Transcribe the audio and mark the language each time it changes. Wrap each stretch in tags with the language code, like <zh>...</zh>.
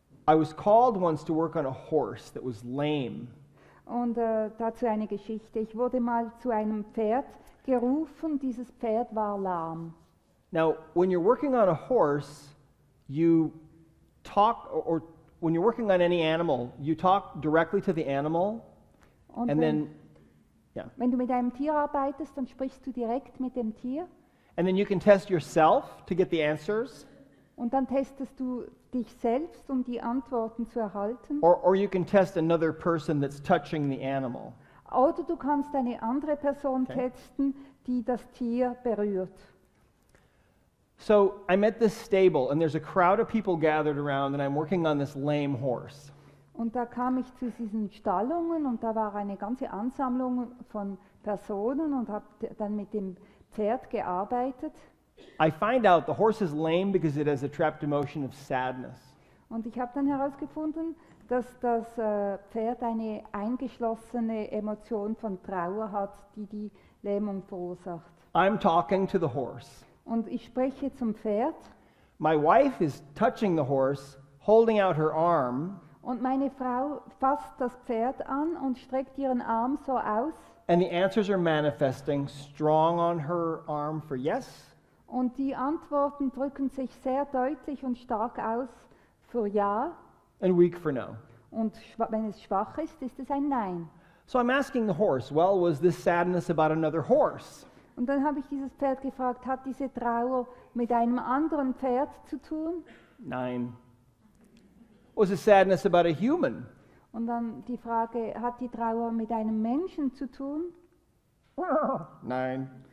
<en>I was called once to work on a horse that was lame.</en> <de>Und dazu eine Geschichte. Ich wurde mal zu einem Pferd gerufen, dieses Pferd war lahm.</de> <en>Now, when you're working on a horse, you talk, or when you're working on any animal, you talk directly to the animal,</en> <de>Und</de> <en>and</en> <de>wenn,</de> <en>then, yeah,</en> <de>wenn du mit einem Tier arbeitest, dann sprichst du direkt mit dem Tier</de> <en>and then you can test yourself to get the answers,</en> <de>und dann testest du dich selbst, um die Antworten zu erhalten.</de> <en>or you can test another person that's touching the animal.</en> <de>Oder du kannst eine andere Person</de> <en>Okay.</en> <de>testen, die das Tier berührt.</de> <en>So I'm at this stable, and there's a crowd of people gathered around, and I'm working on this lame horse.</en> <de>Und da kam ich zu diesen Stallungen und da war eine ganze Ansammlung von Personen und habe dann mit dem Pferd gearbeitet.</de> <en>I find out the horse is lame because it has a trapped emotion of sadness.</en> <de>Und ich habe dann herausgefunden, dass das Pferd eine eingeschlossene Emotion von Trauer hat, die die Lähmung verursacht.</de> <en>I'm talking to the horse.</en> <de>Und ich spreche zum Pferd</de> <en>My wife is touching the horse, holding out her arm,</en> <de>und meine Frau fasst das Pferd an und streckt ihren Arm so aus.</de> <en>And the answers are manifesting strong on her arm for yes,</en> <de>Und die Antworten drücken sich sehr deutlich und stark aus für Ja.</de> <en>and weak for no.</en> <de>Und wenn es schwach ist, ist es ein Nein.</de> <en>So I'm asking the horse, well, was this sadness about another horse?</en> <de>Und dann habe ich dieses Pferd gefragt, hat diese Trauer mit einem anderen Pferd zu tun? Nine.</de> <en>Was it sadness about a human?</en> <de>Und dann die Frage, hat die Trauer mit einem Menschen zu tun? Nine.</de>